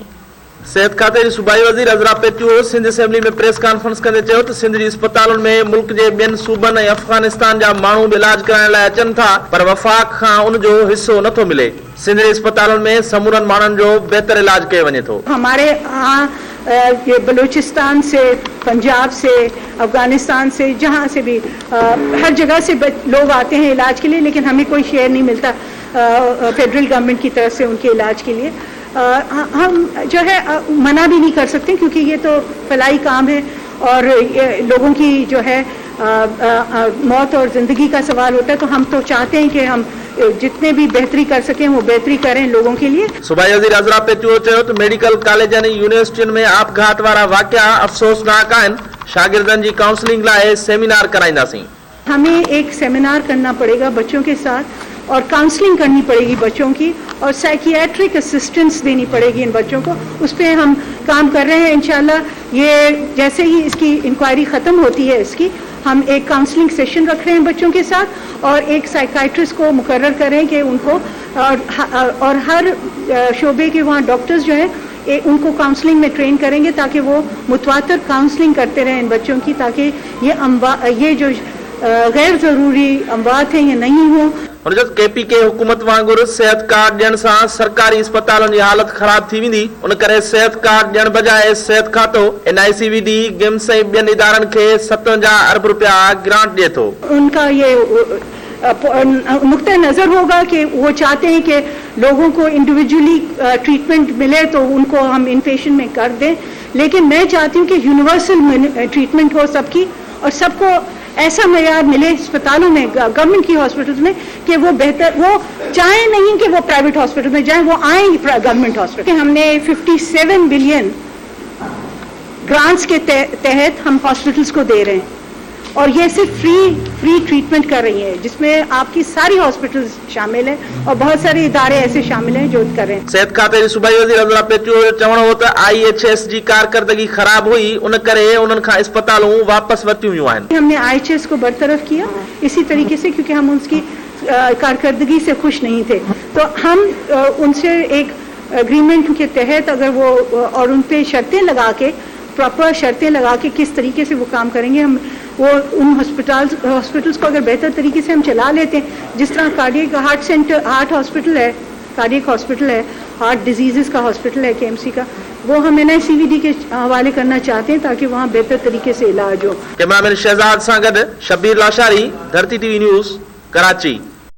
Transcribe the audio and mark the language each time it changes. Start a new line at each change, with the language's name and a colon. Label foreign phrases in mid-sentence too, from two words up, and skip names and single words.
Sindhi: सेहत खाते जी सूबाई वज़ीर अज़रा पेटियो सिंध असेंबली में
English: press conference
Sindhi: कंदे चयो त सिंध जी अस्पतालुनि में मुल्क जे ॿियनि सूबनि ऐं अफगानिस्तान जा माण्हू बि इलाज कराइण लाइ अचनि था पर वफ़ाक़ खां उन जो हिसो नथो मिले। सिंध जे अस्पतालुनि में समूरनि माण्हुनि जो बहितर इलाज कयो वञे थो।
Urdu: ہمارے یہاں یہ بلوچستان سے، پنجاب سے، افغانستان سے، جہاں سے بھی ہر جگہ سے لوگ آتے ہیں علاج کے لیے، لیکن ہمیں کوئی شیئر نہیں ملتا
English: federal government
Urdu: کی طرف سے ان کے علاج کے لیے. ہم جو ہے منع بھی نہیں کر سکتے کیونکہ یہ تو فلاحی کام ہے اور لوگوں کی جو ہے موت اور زندگی کا سوال ہوتا ہے، تو ہم تو چاہتے ہیں کہ ہم جتنے بھی بہتری کر سکیں وہ بہتری کریں لوگوں کے لیے.
Sindhi: सूबाई वज़ीर अज़रा पेटियो चयो त मेडिकल कॉलेजनि ऐं यूनिवर्सिटियुनि में आपघात वारा वाक़िया अफ़सोसनाक आहिनि। शागिर्दनि जी काउंसलिंग लाइ सेमिनार कराईंदासीं।
Urdu: ہمیں ایک سیمینار کرنا پڑے گا بچوں کے ساتھ اور کاؤنسلنگ کرنی پڑے گی بچوں کی اور
English: psychiatric assistance
Urdu: دینی پڑے گی ان بچوں کو. اس پر ہم کام کر رہے ہیں. انشاءاللہ یہ جیسے ہی اس کی انکوائری ختم ہوتی ہے اس کی ہم ایک
English: counselling session
Urdu: رکھ رہے ہیں بچوں کے ساتھ اور ایک سائیکیاٹرسٹ کو مقرر کریں کہ ان کو اور ہر شعبے کے وہاں ڈاکٹرز جو ہے ان کو کاؤنسلنگ میں ٹرین کریں گے تاکہ وہ متواتر کاؤنسلنگ کرتے رہیں ان بچوں کی، تاکہ یہ جو غیر ضروری اموات ہیں یہ نہیں ہو.
Sindhi: KPK हुकूमत वांगुरु सेहत कार्ड ॾियण सां सरकारी अस्पतालनि जी हालत ख़राब थी वेंदी। उन करे सेहत कार्ड ॾियण बजाए सेहत खातो NICVD गेम्स ऐं ॿियनि इदारनि खे 57 अरब रुपया ग्रांट ॾिए थो।
Urdu: ان کا یہ نکتہ نظر ہوگا کہ وہ چاہتے ہیں کہ لوگوں کو
English: individually treatment
Urdu: ملے تو ان کو ہم ان پیشنٹ میں کر دیں، لیکن میں چاہتی ہوں کہ
English: universal treatment
Urdu: ہو سب کی اور سب کو ایسا معیار ملے اسپتالوں میں، گورنمنٹ کی ہاسپٹلز میں، کہ وہ بہتر، وہ چاہے نہیں کہ وہ बेहतर, वो चाहे नहीं कि वो
English: private hospital
Urdu: میں جائیں، وہ آئے
English: government hospital.
Urdu: ہم نے 57
English: billion grants
Urdu: کے تحت ہم ہاسپٹلز کو دے رہے ہیں اور یہ صرف
English: free treatment
Urdu: کر رہی ہے جس میں آپ کی ساری ہاسپٹلز شامل ہیں اور بہت سارے ادارے ایسے شامل ہیں جو کر رہے ہیں.
Sindhi: सेहत खाते जी सूबाई वज़ीर अज़रा पेटियो चवण हो त IHS जी कारकर्दगी ख़राब हुई, उन करे उन्हनि खां अस्पतालूं वापस वरितियूं वियूं आहिनि।
Urdu: ہم نے IHS کو برطرف کیا اسی طریقے سے کیونکہ ہم اس کی کارکردگی سے خوش نہیں تھے، تو ہم ان سے ایک ایگریمنٹ کے تحت اگر وہ اور ان پہ شرطیں لگا کے، پراپر شرطیں لگا کے کس طریقے سے وہ کام کریں گے، ہم وہ ان ہاسپٹلز کو اگر بہتر طریقے سے ہم چلا لیتے ہیں، جس طرح
English: cardiac heart hospital
Urdu: ہے,
English: cardiac hospital
Urdu: ہے,
English: heart disease
Urdu: کا ہاسپٹل ہے KMC کا، وہ ہم NICVD کے حوالے کرنا چاہتے ہیں تاکہ وہاں بہتر طریقے سے علاج ہو.
Sindhi: कैमरामैन शहजाद सां गॾु शबीर लाशारी, धरती TV न्यूज़, कराची।